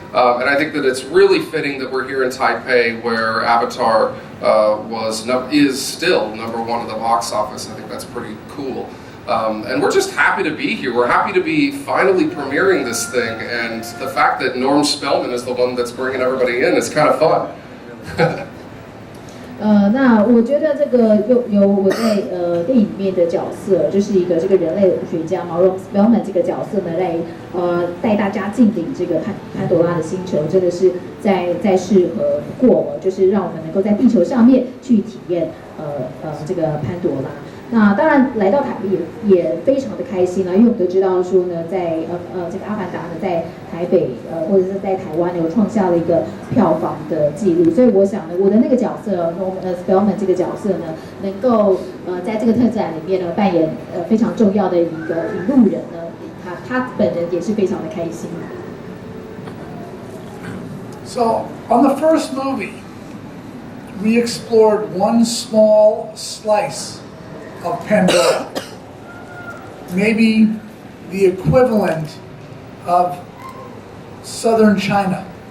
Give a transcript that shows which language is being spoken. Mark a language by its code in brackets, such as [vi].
[en] And I think that it's really fitting that we're here in Taipei, where Avatar is still #1 at the box office. I think that's pretty cool. And we're just happy to be here. We're happy to be finally premiering this thing, and the fact that Norm Spellman is the one that's bringing everybody in is kind of fun. [zh] 那我觉得这个有我在电影里面的角色，就是一个这个人类学家毛绒 Spellman 这个角色呢，来带大家进领这个潘多拉的星球，真的是再适合不过了，就是让我们能够在地球上面去体验这个潘多拉。那当然来到台北也非常的开心啦，因为我们都知道说呢，在这个《阿凡达》呢，在台北或者是在台湾有创下了一个票房的记录，所以我想呢，我的那个角色Spellman 这个角色呢，能够在这个特展里面呢扮演非常重要的一个引路人呢，他本人也是非常的开心。 [en] So on the first movie, we explored one small slice of Pandora, maybe the equivalent of southern China.